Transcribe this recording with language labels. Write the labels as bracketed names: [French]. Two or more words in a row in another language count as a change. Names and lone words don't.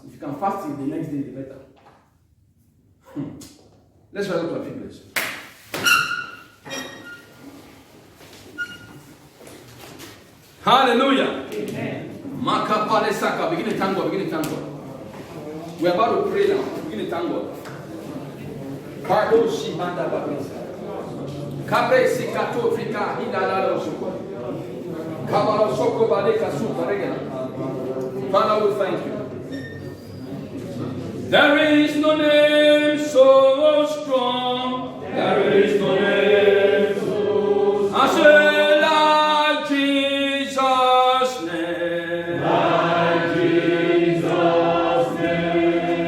[English] If you can fast in the next day, the better. Let's rise up to our feet, please. Hallelujah. Amen. Makapale Saka. Begin to thank God. Begin to thank God. We're about to pray now. Begin to thank God. Pardon Shimanda Babisa. Kabe Sikato Frika Hidala Soko. Kabalo Soko Baleka Supa Regana. Father, we thank you. There is no name so strong. There is no name so strong. I say like Jesus' name. Like Jesus' name.